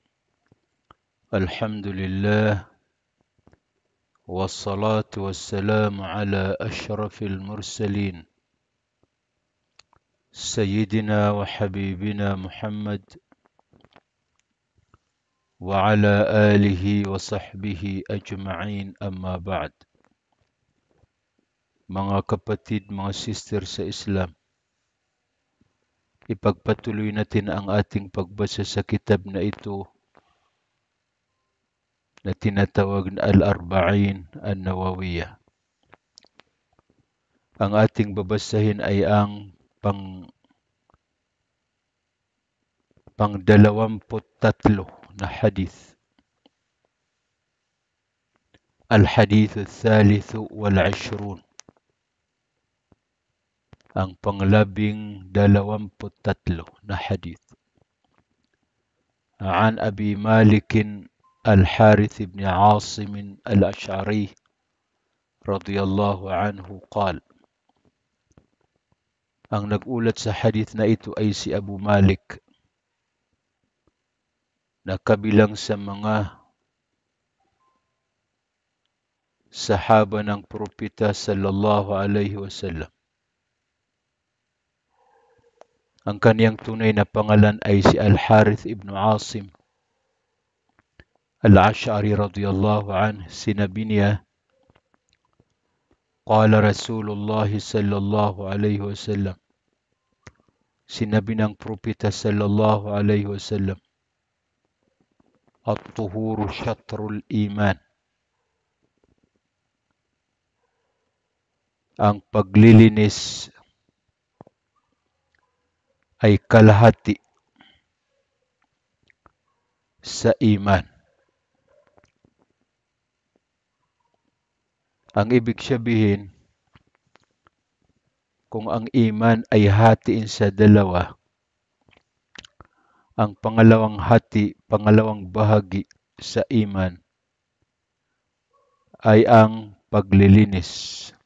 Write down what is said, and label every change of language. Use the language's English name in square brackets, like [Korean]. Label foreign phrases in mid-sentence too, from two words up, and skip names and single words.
[Arabic] الحمد لله والصلاة والسلام على أشرف المرسلين سيدنا وحبيبنا محمد وعلى آله وصحبه أجمعين. أما بعد. [Filipino] Mga kapatid, mga sister sa Islam, ipagpatuloy natin ang ating pagbasa sa kitab na ito na tinatawag na Al-Arba'in An-Nawawiyah. Ang ating babasahin ay ang pang-23 na hadith. [Arabic] الحديث الثالث والعشرون. [Filipino] Ang pang-23 na hadith. [Arabic] عن أبي مالك الحارث بن عاصم الأشعري رضي الله عنه قال. [Filipino] Ang nag-ulat sa hadith na ito ay si Abu Malik, na kabilang sa mga sahaba ng propeta [Arabic] صلى الله عليه وسلم. [Filipino] Ang kaniyang tunay na pangalan ay si Al-Harith ibn Asim al-Ash'ari [Arabic] رضي الله عنه. [Filipino] Sinabi niya, [Arabic] قال رسول الله صلى الله عليه وسلم. [Filipino] Sinabi ng propeta [Arabic] صلى الله عليه وسلم, الطهور شطر الإيمان. [Filipino] Ang paglilinis ay kalahati sa iman. Ang ibig sabihin, kung ang iman ay hatiin sa dalawa, ang pangalawang bahagi sa iman ay ang paglilinis.